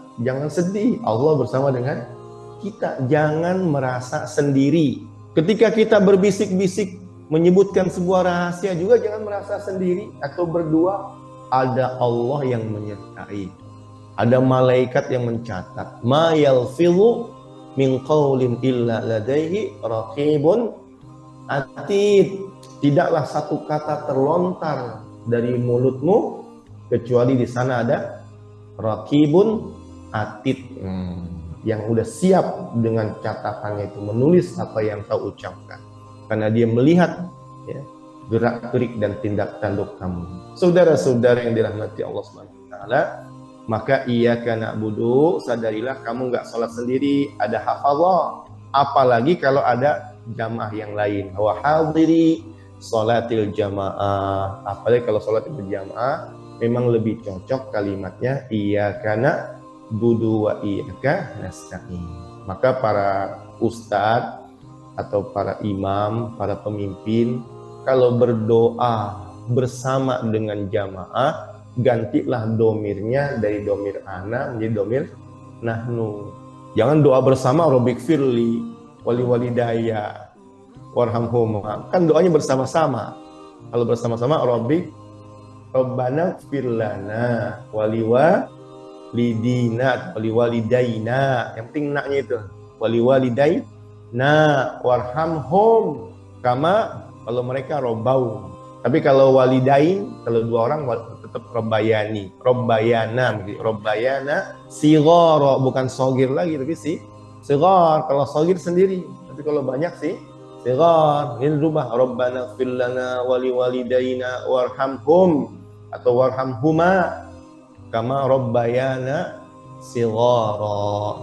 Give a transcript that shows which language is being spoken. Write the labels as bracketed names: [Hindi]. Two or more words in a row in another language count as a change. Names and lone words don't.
[Indonesian] Jangan sedih, Allah bersama dengan kita. Jangan merasa sendiri. Ketika kita berbisik-bisik menyebutkan sebuah rahasia juga jangan merasa sendiri atau berdua. Ada Allah yang menyertai. Ada malaikat yang mencatat. [Arabic] ما يلفظ من قول إلا لديه رقيب عتيد. [Indonesian] Tidaklah satu kata terlontar dari mulutmu kecuali di sana ada [Arabic] رقيب عتيد, [Indonesian] yang udah siap dengan catatannya itu menulis apa yang kau ucapkan, karena dia melihat gerak gerik dan tindak tanduk kamu. Saudara-saudara yang dirahmati Allah [Arabic] سبحانه وتعالى, [Indonesian] Maka [Arabic] إياك نعبد, [Indonesian] sadarilah kamu nggak sholat sendiri, ada hafallah. Apalagi kalau ada jamaah yang lain. [Arabic] وحاضري صلاة الجماعة. [Indonesian] Apalagi kalau sholat berjamaah, memang lebih cocok kalimatnya [Arabic] إياك نعبد وإياك نستعين. [Indonesian] Maka para ustadz atau para imam, para pemimpin, kalau berdoa bersama dengan jamaah, gantilah domirnya dari domir ana menjadi domir nahnu. Jangan doa bersama [Arabic] رب اغفر لي ولوالدي وارحمهما. [Indonesian] Kan doanya bersama-sama. Kalau bersama-sama [Arabic] رب ربنا اغفر لنا ولوالدينا ولوالدينا. [Indonesian] Yang penting naknya itu [Arabic] ولوالدينا وارحمهم كما, [Indonesian] kalau mereka robbau. Tapi kalau walidain, kalau dua orang tetap robbayani, robbayana, robbayana, sigoro, bukan sogir lagi, tapi sigor. Kalau sogir sendiri, tapi kalau banyak sih sigor. Ini rubah, [Arabic] ربنا اغفر لنا ولوالدينا وارحمهم atau وارحمهما كما ربيانا صغيرا.